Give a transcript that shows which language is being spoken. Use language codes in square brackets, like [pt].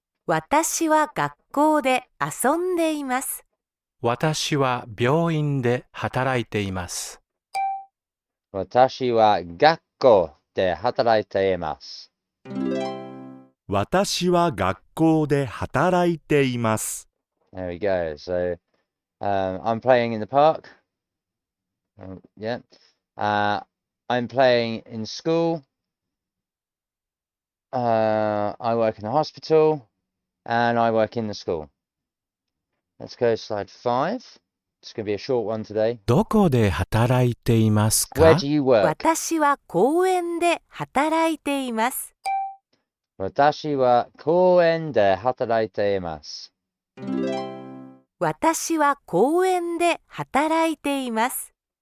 [ja] 私は学校で遊んでいます。私は病院で働いています。私は学校で働いています。私は学校で働いています。 [en] There we go. So, I'm playing in the park. Yeah. I'm playing in school. I work in a hospital. And I work in the school. Let's go to slide 5. It's going to be a short one today. [ja] どこで働いていますか [en] Where do you work? [ja] 私は公園で働いています。私は公園で働いています。私は公園で働いています。